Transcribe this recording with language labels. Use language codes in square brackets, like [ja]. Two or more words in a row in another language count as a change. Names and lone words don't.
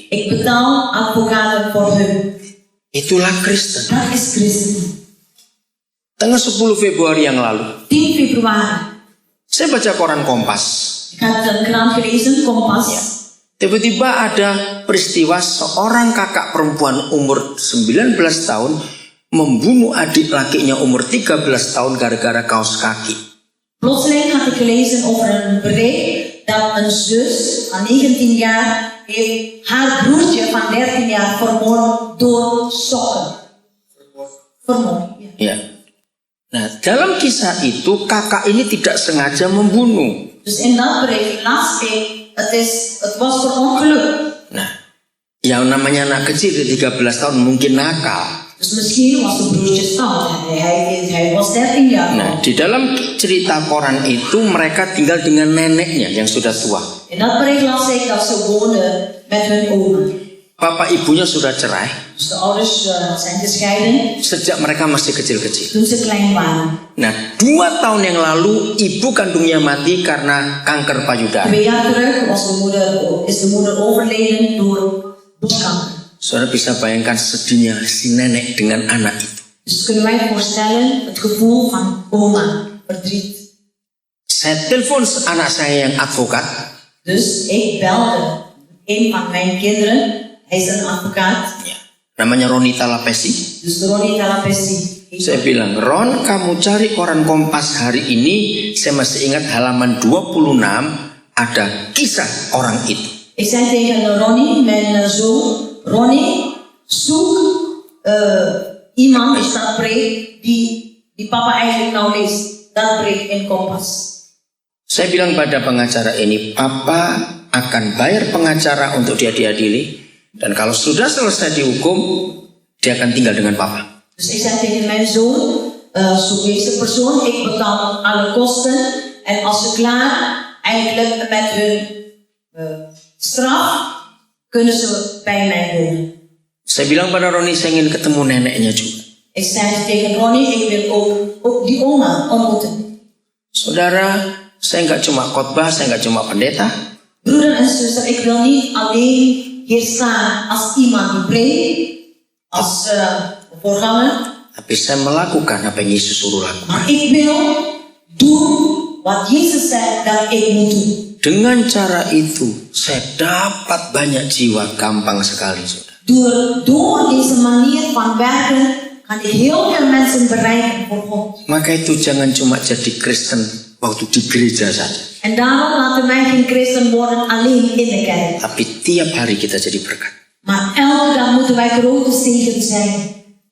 [nl] Ik betaal advocaten voor hun. [id] Itulah Kristen. [nl] Dat is Christen. [id] Tanggal 10 Februari yang lalu, [nl] 10 februari. [id] saya baca koran Kompas. [nl] Ik had een krant gelezen, Kompas. [id] Tiba-tiba ada peristiwa seorang kakak perempuan umur 19 tahun membunuh adik lakinya umur 13 tahun gara-gara kaos kaki. [nl] Plotseling had ik gelezen over een bericht dat een zus van 19 jaar heeft haar broertje van 13 jaar vermoord door sokken. Vermoord, ja. [id] Ya. Nah, dalam kisah itu kakak ini tidak sengaja membunuh. [nl] Dus in dat bericht las ik, het was per ongeluk. [id] Nah, yang namanya anak kecil di 13 tahun mungkin nakal. [nl] Dus misschien was de broertje stout. Hij was 13 jaar [id] Nah, [nl] oud. [id] di dalam cerita koran itu mereka tinggal dengan neneknya yang sudah tua. [nl] In dat bericht las ik dat ze woonden met hun oma. [id] Bapak ibunya sudah cerai [nl] Dus de ouders zijn gescheiden [id] sejak mereka masih kecil-kecil. [nl] toen ze klein waren. [id] Nah, 2 tahun yang lalu ibu kandungnya mati karena kanker payudara. [nl] 2 jaar terug is de moeder overleden door borstkanker. [id] Saudara bisa bayangkan sedihnya si nenek dengan anak itu. [nl] Dus kunnen wij voorstellen het gevoel van oma, verdriet. [id] Saya telepon anak saya yang advokat. [nl] Dus ik belde een van mijn kinderen, hij is een advocaat, [id] Ya, namanya Ronita Lapesi. [nl] dus Ronnie Talapesi. [id] Saya bilang, Ron, kamu cari koran Kompas hari ini. Saya masih ingat halaman 26 ada kisah orang itu. [nl] Ik zei tegen Ronnie, mijn zoon, Ronnie, zoek iemand, is dat bericht die papa eigenlijk nou leest, dat bericht in Kompas. [id] Saya bilang pada pengacara ini, Papa akan bayar pengacara untuk dia diadili. Dan kalau sudah selesai dihukum, dia akan tinggal dengan Papa. [nl] Dus ik zei tegen mijn zoon, zoek deze persoon, ik betaal alle kosten. En als ze klaar eigenlijk met hun straf, kunnen ze bij mij wonen. [id] Saya bilang pada Roni, saya ingin ketemu neneknya juga. [nl] Ik zei tegen Ronnie, ik wil ook die oma ontmoeten. [id] Saudara, saya nggak cuma khotbah, saya nggak cuma pendeta. [nl] Broeder en zuster, ik wil niet alleen hier staan als iemand die preekt, als voorganger. [id] Tapi saya melakukan apa yang Yesus suruh lakukan. [nl] Maar ik wil doen wat Jezus zei dat ik moet doen. [id] Dengan cara itu, saya dapat banyak jiwa gampang sekali, saudara. [nl] Door deze manier van werken kan ik heel veel mensen bereiken voor God. [id] Maka itu jangan cuma jadi Kristen waktu di gereja saja. [nl] En daarom laten wij geen christen worden alleen in de kerk. [id] Tapi tiap hari kita jadi berkat. [nl] Maar elke dag moeten wij grote zegen zijn.